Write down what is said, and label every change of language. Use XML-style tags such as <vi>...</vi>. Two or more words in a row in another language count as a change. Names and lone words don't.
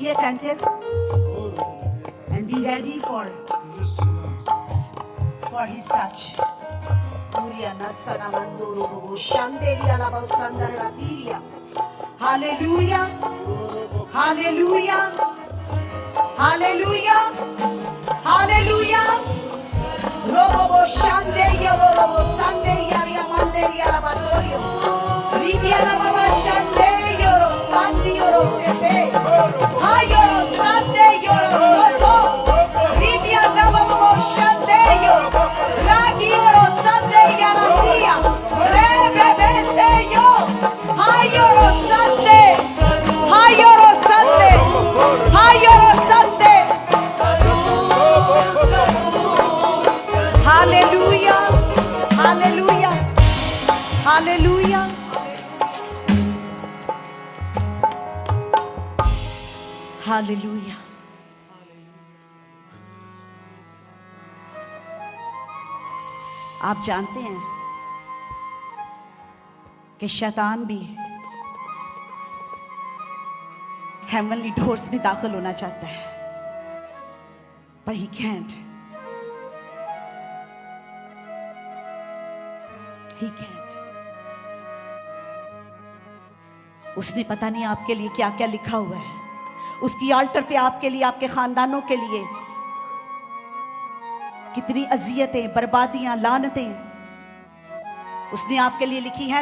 <en>attentive and be ready for his touch. Hallelujah. Hallelujah. Hallelujah. Hallelujah. Robo shande yoro sande yaria mande yalabatorio. Ridia la baba shande yoro sandi yoro sepe. Hayoro sande yoro soto. Ridia la baba shande yoro. Ragi yoro sande yarasia. Rebe seyo. Hayoro sande. Hayoro sande. Hayoro sande. Hallelujah. Hallelujah. Hallelujah. Hallelujah.</en> <hi>आप जानते हैं कि शैतान भी</hi> <en>heavenly doors</en> <hi>में दाखिल होना चाहता है, पर</hi> <en>he can't. He can't.</en> <hi>उसने पता नहीं आपके लिए क्या क्या लिखा हुआ है। उसकी आल्टर पे आपके लिए, आपके खानदानों के लिए कितनी अजियतें, बर्बादियां, लानतें उसने आपके लिए लिखी हैं।</hi>